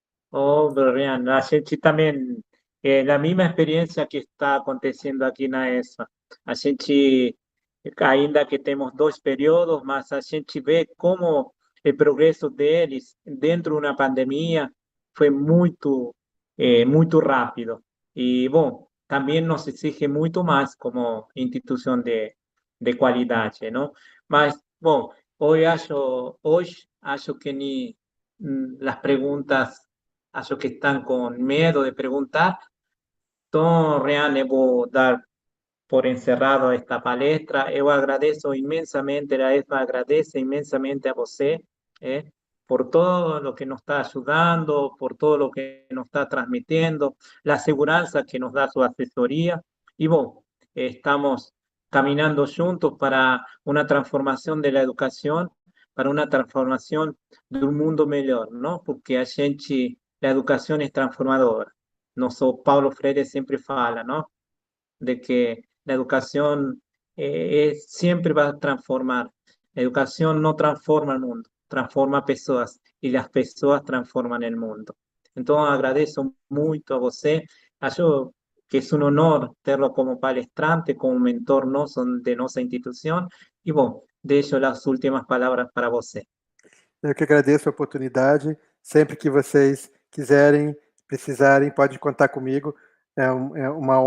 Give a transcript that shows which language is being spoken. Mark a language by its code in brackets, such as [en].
[pt] Oh, Brian, a gente também, na mesma experiência que está acontecendo aqui na ESA, a gente, ainda que temos dois períodos, mas a gente vê como o progresso deles dentro de uma pandemia foi muito rápido. E, bom, também nos exige muito mais como instituição de qualidade, não? Mas, bom, hoje acho que [es] ni las preguntas [pt] acho que [es] están con miedo de preguntar. [pt] Então, Rian, eu vou dar por encerrado esta palestra. Eu agradeço imensamente, a ESMA agradece imensamente a você, [es] por todo lo que nos está ayudando, por todo lo que nos está transmitiendo, la seguridad que nos da su asesoría. Y bueno, estamos caminando juntos para una transformación de la educación, para una transformación de un mundo mejor, ¿no? [pt] Porque a gente, [es] la educación es transformadora. [pt] Nosso Paulo Freire sempre fala, ¿no? [es] De que la educación siempre va a transformar. La educación no transforma el mundo, transforma [pt] pessoas [es] y las pessoas transforman el mundo. [pt] Entonces, agradeço muito a você. Acho que [es] es un honor tenerlo como palestrante, como mentor [pt] nosso [es] de nuestra institución. Y bueno, [pt] deixo [es] las últimas palabras [pt] para você. Eu que agradeço a oportunidade. Sempre que vocês quiserem, precisarem, pode contar comigo. É uma honra.